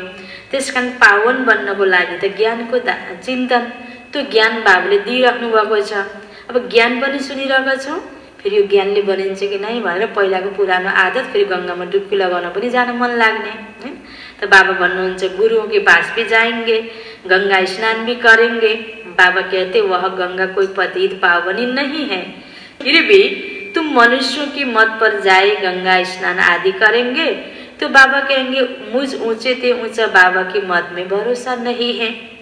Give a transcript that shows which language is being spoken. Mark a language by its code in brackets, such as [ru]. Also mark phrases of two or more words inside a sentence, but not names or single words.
[ne] त्यसकारण पावन बन्नको लागि त ज्ञानको चिन्तन, त्यो ज्ञान बाबुले दिइराख्नु भएको छ। अब ज्ञान पनि सुनिरहेका छौँ, फेरि यो ज्ञानले बनिन्छ कि नै भनेर पहिलाको पुरानो आदत फेरि गंगामा डुबकी लगाउन पनि जान मन लाग्ने हैन। त बाबा भन्नुहुन्छ [hi] गुरुओं के पास भी जाएंगे, गंगा स्नान भी करेंगे। बाबा कहते वह गंगा कोई पतित पावनी नहीं है, फिर भी तुम मनुष्यों की मत पर जाए गंगा स्नान आदि करेंगे। तो बाबा कहेंगे मुझ ऊंचे ते ऊंचा बाबा की मत में भरोसा नहीं है।